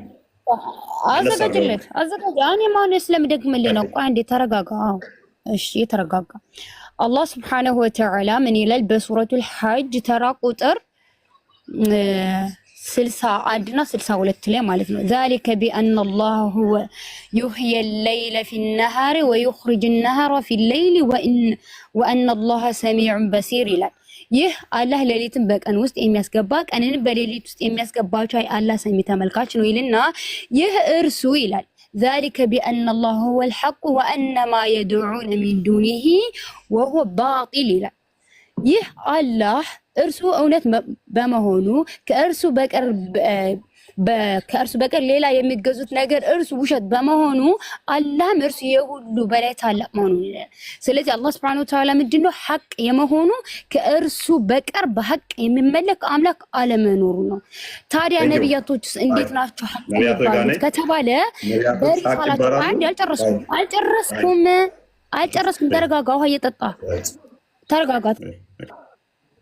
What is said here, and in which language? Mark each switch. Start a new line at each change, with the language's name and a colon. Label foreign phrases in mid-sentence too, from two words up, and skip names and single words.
Amharic: አዘጋጅለት እኔ ማን ስለምደግምልህ ነው። ቆይ አንዴ ተረጋጋ። እሺ ተረጋጋ። አላህ
Arabic: سبحانه وتعالى
Amharic: ምን ይላል በሱረቱል ሐጅ ተራ ቁጥር 61 እና 62 ላይ ማለት ነው።
Arabic: ذلك بأن الله هو يحيي الليل في النهار ويخرج النهار في الليل وأن الله سميع بصير
Amharic: ይላል። ይህ አላህ ሌሊትን በቀን ውስጥ የሚያስገባ ቀንን በሌሊት ውስጥ የሚያስገባቸው አላህ ሰሚ ተመልካች ነው ይልና ይህ እርሱ ይላል
Arabic: ذلك بأن الله هو الحق وأن ما يدعون من دونه وهو باطل
Amharic: ይላል። ይህ አላህ እርሱ እውነት በመሆኑ ከእርሱ በቀር ሌላ የሚገዙት ነገር እርሱ ውሸት በመሆኑ አላህም እርሱ የሁሉ በላይ ታላቅ መሆኑን ይላል። ስለዚህ አላህ
Arabic: سبحانه وتعالى
Amharic: ምንድነው ሐቅ የመሆኑ ከእርሱ በቀር በሐቅ የሚመለክ አምላክ አለመኖሩ ነው። ታዲያ ነቢያቶችስ እንዴት ናቸው ሐቅ የሚባሉት ከተባለ በሪሳላቸው አንድ አልጨረስኩም። ተረጋጋ። ውሃ እየጠጣ ተረጋጋ።